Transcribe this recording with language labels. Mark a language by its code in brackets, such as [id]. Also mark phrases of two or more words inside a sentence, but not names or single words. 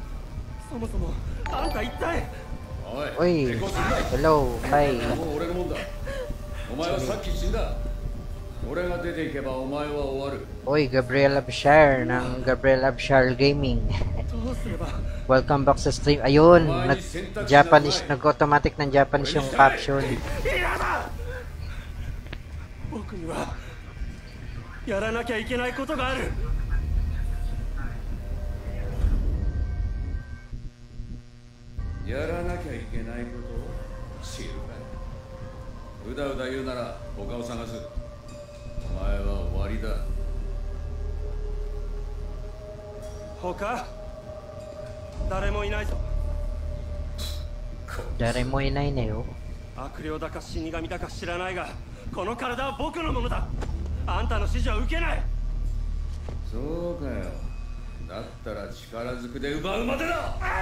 [en] Oi, hello, hi. [ja] お前はさっき死んだ。俺が出ていけばお前は終わる。 [tl] Uy, Gabriel Abshar ng Gabriel Abshar Gaming. [ja] どうすれば [en] Welcome back sa stream. [tl] Ayun, Japanese, nag-automatic ng Japanese yung caption. [ja] 嫌だ。僕にはやらなきゃいけないことがある。やらなきゃいけないことを知るかい。うだうだ言うなら他を探す。お前は終わりだ。他誰もいないぞ。 Dari mo inay na yo. 悪霊だか死神だか知らないが、この体は僕のものだ。あんたの指示は受けない。そうかよ。だったら力ずくで奪うまでだ。